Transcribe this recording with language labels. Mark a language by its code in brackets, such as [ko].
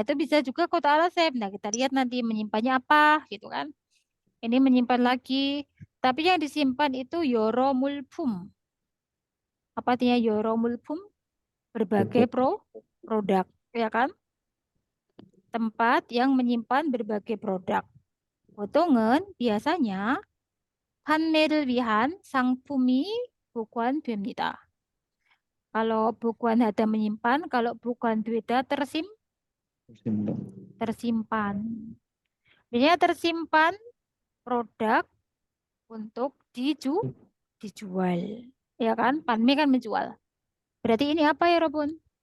[id] Nah, itu bisa juga kota alasep. Nah, kita lihat nanti menyimpannya apa gitu kan. Ini menyimpan lagi. Tapi yang disimpan itu yoromulpum. Apa artinya yoromulpum? Berbagai produk, ya kan? tempat yang menyimpan berbagai produk. [ko] 보통은 [id] biasanya [ko] 판매를 위한 상품이 보관됩니다. [id] Kalau 보관하다 menyimpan, kalau 보관되다 Simpan. tersimpan. Biasanya tersimpan produk untuk dijual. Ya kan? Panme kan menjual. Berarti ini apa ya, Robun?